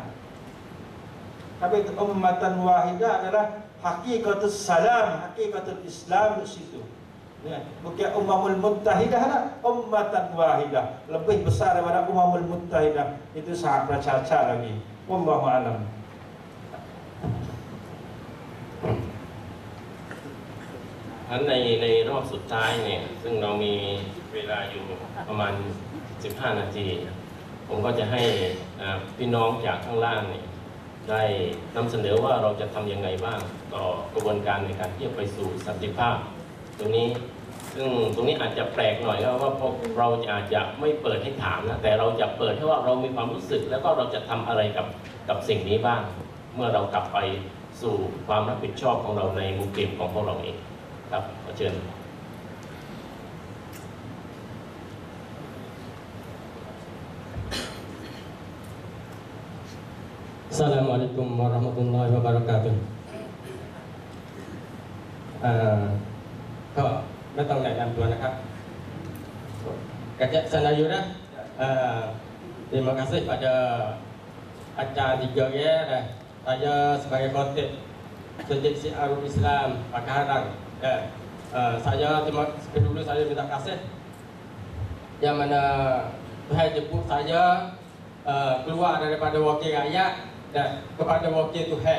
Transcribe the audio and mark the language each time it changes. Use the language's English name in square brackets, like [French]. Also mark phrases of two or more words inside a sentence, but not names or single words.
[Malay] Tapi [Arabic] أمة واحدة [Malay] adalah [Arabic] حقيقة السلام, حقيقة الإسلام [Malay] di situ. Bukan [Arabic] الأمم المتحدة [Malay] lah, [Arabic] أمة واحدة. [Malay] Lebih besar daripada [Arabic] الأمم المتحدة. [Malay] Itu sangat bercacat lagi. [Arabic] والله أعلم. [Thai] ในรอบสุดท้ายเนี่ยซึ่งเรามีเวลาอยู่ประมาณ15 นาทีผมก็จะให้พี่น้องจากข้างล่างเนี่ย ได้นำเสนอว่าเราจะทำยังไงบ้างต่อกระบวนการในการที่จะไปสู่สันติภาพตรงนี้ซึ่งตรงนี้อาจจะแปลกหน่อยครับว่าเราอาจจะไม่เปิดให้ถามนะแต่เราจะเปิดให้ว่าเรามีความรู้สึกแล้วก็เราจะทำอะไรกับสิ่งนี้บ้างเมื่อเรากลับไปสู่ความรับผิดชอบของเราในมุมเกมของพวกเราเองครับขอเชิญ [Arabic] السلام عليكم ورحمة الله وبركاته. [Thai] ก็ไม่ต้องแนะนำตัวนะครับ [Malay] Kajak Sanayura, terima kasih pada acara 3 dah. Saya sebagai khotib Masjid Syiarul Islam Pakaharan. Saya dulu saya minta kasih yang mana Tuhan jemput saya keluar daripada wakil rakyat dan kepada wakil Tuhan.